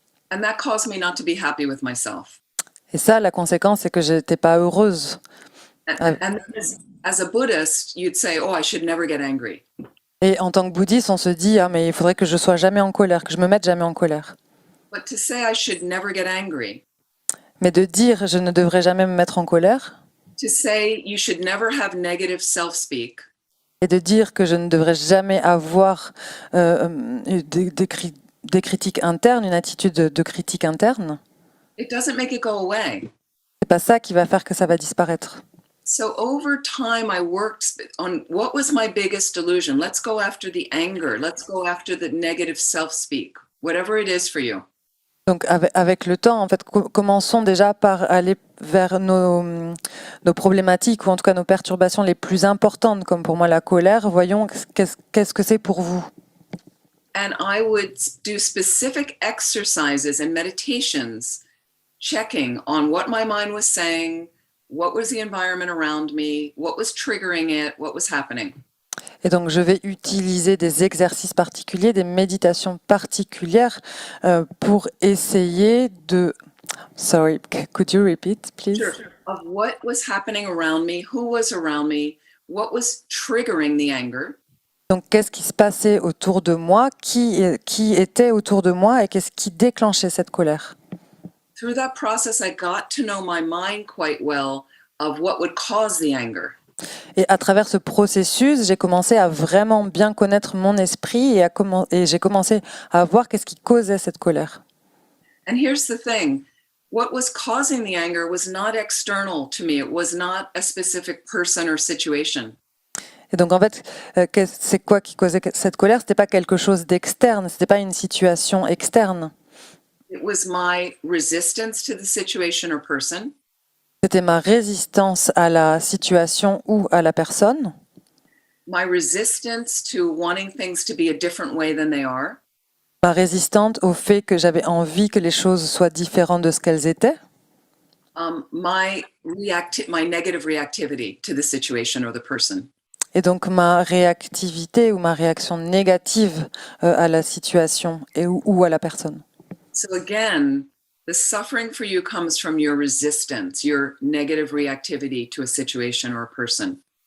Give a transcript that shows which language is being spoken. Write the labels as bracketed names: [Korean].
[English] And that caused me not to be happy with myself. [French] Et ça, la conséquence, c'est que je n'étais pas heureuse. [English] And as a Buddhist, you'd say, oh, I should never get angry. [French] Et en tant que bouddhiste, on se dit, ah, mais il faudrait que je sois jamais en colère, que je me mette jamais en colère. [English] But to say I should never get angry, [French] Mais de dire, je ne devrais jamais me mettre en colère, [English] to say you should never have negative self-speak, [French] et de dire que je ne devrais jamais avoir des critiques internes, une attitude de critique interne, [English] it doesn't make it go away. [French] c'est pas ça qui va faire que ça va disparaître. [English] So over time, I worked on what was my biggest delusion. Let's go after the anger. Let's go after the negative self-speak, whatever it is for you. [French] Donc avec le temps, en fait, commençons déjà par aller vers nos problématiques ou en tout cas nos perturbations les plus importantes, comme pour moi la colère. Voyons qu'est-ce que c'est pour vous. [English] And I would do specific exercises and meditations, checking on what my mind was saying, what was the environment around me, what was triggering it, what was happening. [French] Et donc je vais utiliser des exercices particuliers, des méditations particulières pour essayer de... [English] Sorry, could you repeat, please? Sure. Of what was happening around me, who was around me, what was triggering the anger, [French] Donc, qu'est-ce qui se passait autour de moi, qui était autour de moi et qu'est-ce qui déclenchait cette colère? [English] through that process, I got to know my mind quite well of what would cause the anger. [French] Et à travers ce processus, j'ai commencé à vraiment bien connaître mon esprit et j'ai commencé à voir qu'est-ce qui causait cette colère. [English] And here's the thing. What was causing the anger was not external to me. It was not a specific person or situation. [French] Et donc en fait, c'est quoi qui causait cette colère? C'était pas quelque chose d'externe, c'était pas une situation externe. [English] It was my resistance to the situation or person, [French] C'était ma résistance à la situation ou à la personne, [English] my resistance to wanting things to be a different way than they are, [French] ma résistance au fait que j'avais envie que les choses soient différentes de ce qu'elles étaient, [English] my negative reactivity to the situation or the person. [French] et donc ma réactivité ou ma réaction négative à la situation ou à la personne. [English] So again, the suffering for you comes from your resistance, your negative reactivity to a situation or a person.